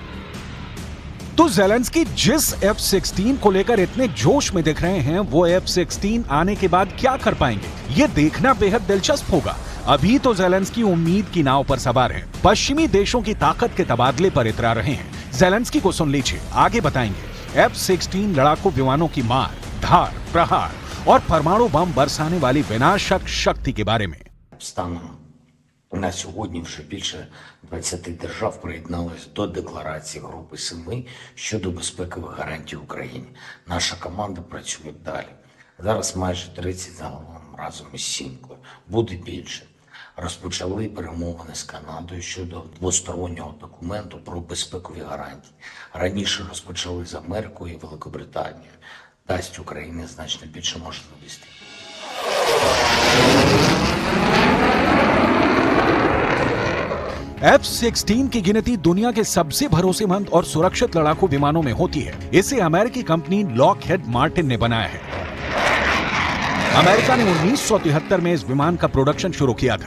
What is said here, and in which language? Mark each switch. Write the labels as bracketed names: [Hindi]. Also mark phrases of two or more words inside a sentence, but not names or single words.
[Hindi] तो ज़ेलेंस्की जिस F-16 को लेकर इतने जोश में दिख रहे हैं, वो F-16 आने के बाद क्या कर पाएंगे, ये देखना बेहद दिलचस्प होगा। अभी तो ज़ेलेंस्की उम्मीद की नाव पर सवार हैं, पश्चिमी देशों की ताकत के तबादले पर इतरा रहे हैं। ज़ेलेंस्की को सुन लीजिए, आगे बताएंगे F-16 लड़ाकू विमानों की मार, धार, प्रहार और परमाणु बम बरसाने वाली विनाशक शक्ति के बारे में। [Ukrainian] На сьогодні вже більше 20 держав приєдналися до декларації Групи 7 щодо безпекових гарантій Україні. Наша команда працює далі. Зараз майже 30 загалом разом із Сімкою. Буде більше. Розпочали перемовини з Канадою щодо двостороннього документу про безпекові гарантії. Раніше розпочали з Америкою і Великобританією. Дасть Україні значно більше можливостей. [Hindi] F-16 की गिनती दुनिया के सबसे भरोसेमंद और सुरक्षित लड़ाकू विमानों में होती है। इसे अमेरिकी कंपनी लॉकहेड मार्टिन ने बनाया है। अमेरिका ने 1973 में इस विमान का प्रोडक्शन शुरू किया था।